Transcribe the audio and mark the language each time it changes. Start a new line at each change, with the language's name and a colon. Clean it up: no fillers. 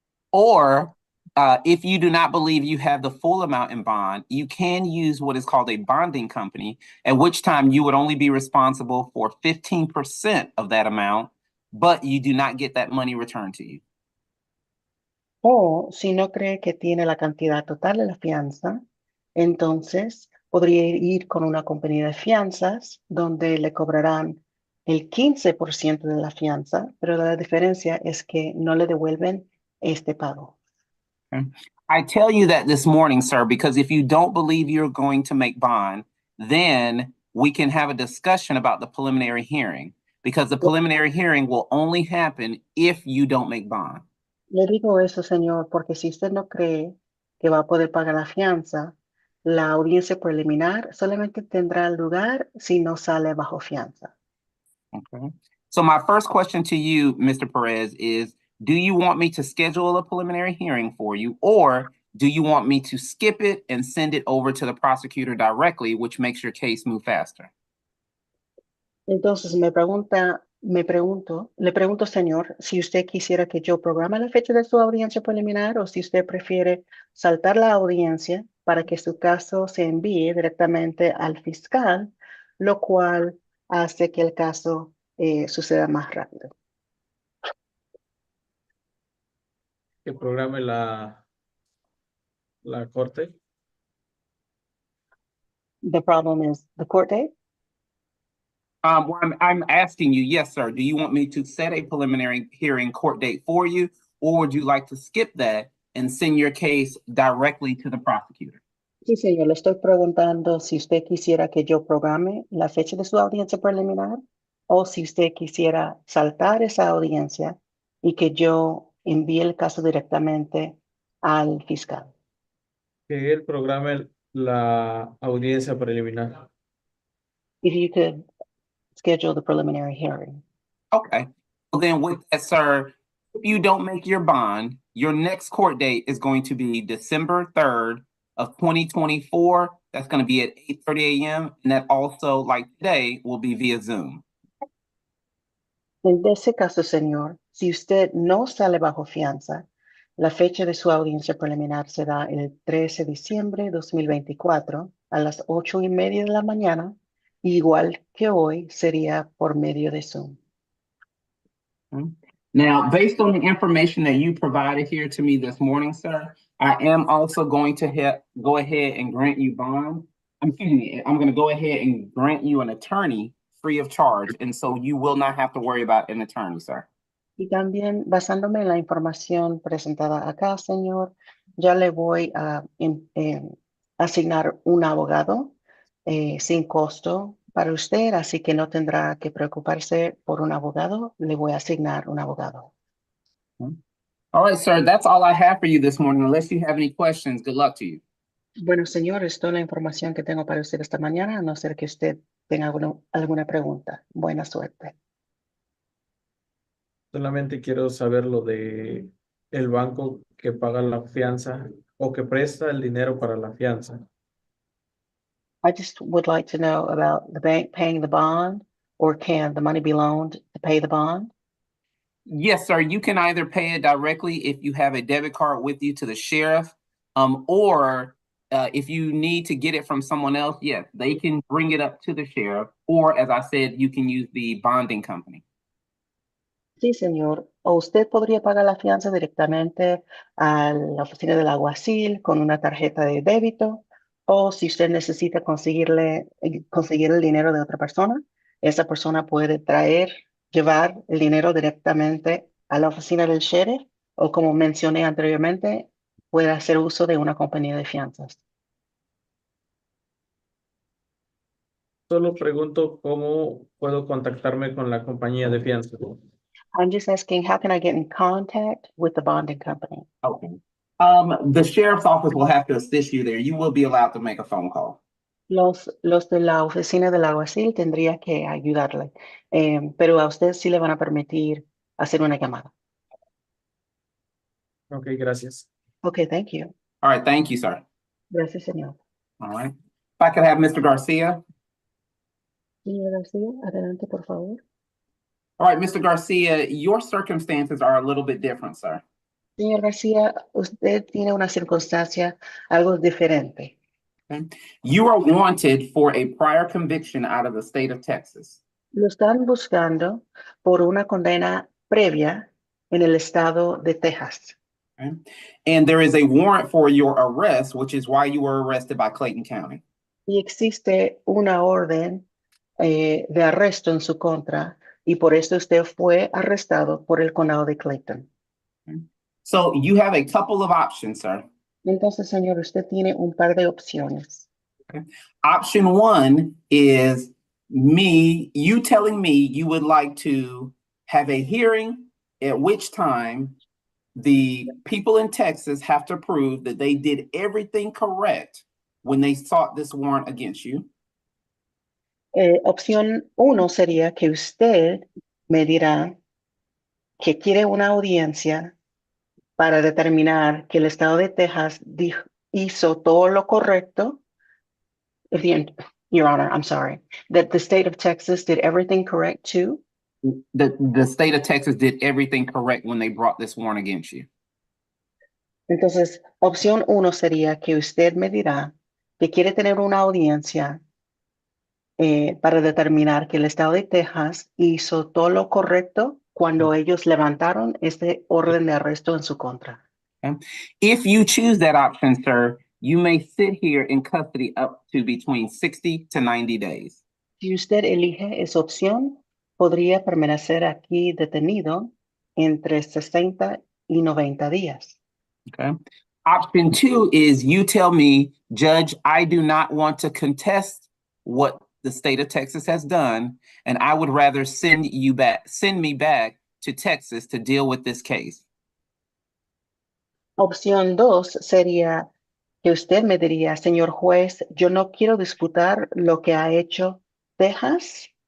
English: Or if you do not believe you have the full amount in bond, you can use what is called a bonding company, at which time you would only be responsible for 15% of that amount, but you do not get that money returned to you.
Spanish: O si no cree que tiene la cantidad total de la fianza, entonces podría ir con una compañía de fianzas donde le cobrarán el 15% de la fianza, pero la diferencia es que no le devuelven este pago.
English: Okay. I tell you that this morning, sir, because if you don't believe you're going to make bond, then we can have a discussion about the preliminary hearing, because the preliminary hearing will only happen if you don't make bond.
Spanish: Le digo eso, señor, porque si usted no cree que va a poder pagar la fianza, la audiencia preliminar solamente tendrá lugar si no sale bajo fianza.
English: Okay. So my first question to you, Mr. Perez, is do you want me to schedule a preliminary hearing for you, or do you want me to skip it and send it over to the prosecutor directly, which makes your case move faster?
Spanish: Entonces le pregunto, señor, si usted quisiera que yo programe la fecha de su audiencia preliminar o si usted prefiere saltar la audiencia para que su caso se envíe directamente al fiscal, lo cual hace que el caso suceda más rápido. Que programe la corte.
English: The problem is the court date. Well, I'm asking you, yes, sir. Do you want me to set a preliminary hearing court date for you, or would you like to skip that and send your case directly to the prosecutor?
Spanish: Sí, señor, le estoy preguntando si usted quisiera que yo programe la fecha de su audiencia preliminar o si usted quisiera saltar esa audiencia y que yo envíe el caso directamente al fiscal. Que él programe la audiencia preliminar.
English: If you could schedule the preliminary hearing. Okay. Well, then with that, sir, if you don't make your bond, your next court date is going to be December 3rd of 2024. That's going to be at 8:30 a.m. And that also, like today, will be via Zoom.
Spanish: En ese caso, señor, si usted no sale bajo fianza, la fecha de su audiencia preliminar será el 13 de diciembre de 2024 a las 8:30 de la mañana, igual que hoy sería por medio de Zoom.
English: Now, based on the information that you provided here to me this morning, sir, I am also going to go ahead and grant you bond. Excuse me, I'm going to go ahead and grant you an attorney free of charge. And so you will not have to worry about an attorney, sir.
Spanish: Y también, basándome en la información presentada acá, señor, ya le voy a asignar un abogado sin costo para usted, así que no tendrá que preocuparse por un abogado. Le voy a asignar un abogado.
English: All right, sir, that's all I have for you this morning. Unless you have any questions, good luck to you.
Spanish: Bueno, señor, es toda la información que tengo para usted esta mañana, a no ser que usted tenga alguna pregunta. Buena suerte. Solamente quiero saber lo de el banco que paga la fianza o que presta el dinero para la fianza.
English: I just would like to know about the bank paying the bond, or can the money be loaned to pay the bond? Yes, sir. You can either pay it directly if you have a debit card with you to the sheriff, or if you need to get it from someone else, yes, they can bring it up to the sheriff, or as I said, you can use the bonding company.
Spanish: Sí, señor. O usted podría pagar la fianza directamente a la oficina del alguacil con una tarjeta de débito, o si usted necesita conseguir el dinero de otra persona, esa persona puede llevar el dinero directamente a la oficina del sheriff, o como mencioné anteriormente, puede hacer uso de una compañía de fianzas. Solo pregunto cómo puedo contactarme con la compañía de fianza.
English: I'm just asking, how can I get in contact with the bonding company? Okay. The sheriff's office will have to assist you there. You will be allowed to make a phone call.
Spanish: Los de la oficina del alguacil tendría que ayudarle, pero a usted sí le van a permitir hacer una llamada. Ok, gracias.
English: Okay, thank you. All right. Thank you, sir.
Spanish: Gracias, señor.
English: All right. If I could have Mr. Garcia.
Spanish: Señor García, adelante, por favor.
English: All right, Mr. Garcia, your circumstances are a little bit different, sir.
Spanish: Señor García, usted tiene una circunstancia algo diferente.
English: Okay? You are wanted for a prior conviction out of the state of Texas.
Spanish: Lo están buscando por una condena previa en el estado de Texas.
English: Okay? And there is a warrant for your arrest, which is why you were arrested by Clayton County.
Spanish: Y existe una orden de arresto en su contra y por eso usted fue arrestado por el condado de Clayton.
English: Okay? So you have a couple of options, sir.
Spanish: Entonces, señor, usted tiene un par de opciones.
English: Okay? Option one is you telling me you would like to have a hearing at which time the people in Texas have to prove that they did everything correct when they sought this warrant against you.
Spanish: Opción 1 sería que usted me dirá que quiere una audiencia para determinar que el estado de Texas hizo todo lo correcto.
English: Your Honor, I'm sorry, that the state of Texas did everything correct too. The state of Texas did everything correct when they brought this warrant against you.
Spanish: Entonces, opción 1 sería que usted me dirá que quiere tener una audiencia para determinar que el estado de Texas hizo todo lo correcto cuando ellos levantaron este orden de arresto en su contra.
English: Okay? If you choose that option, sir, you may sit here in custody up to between 60 to 90 days.
Spanish: Si usted elige esa opción, podría permanecer aquí detenido entre 60 y 90 días.
English: Okay. Option 2 is you tell me, Judge, I do not want to contest what the state of Texas has done, and I would rather send me back to Texas to deal with this case.
Spanish: Opción 2 sería que usted me diría, señor juez, yo no quiero disputar lo que ha hecho Texas.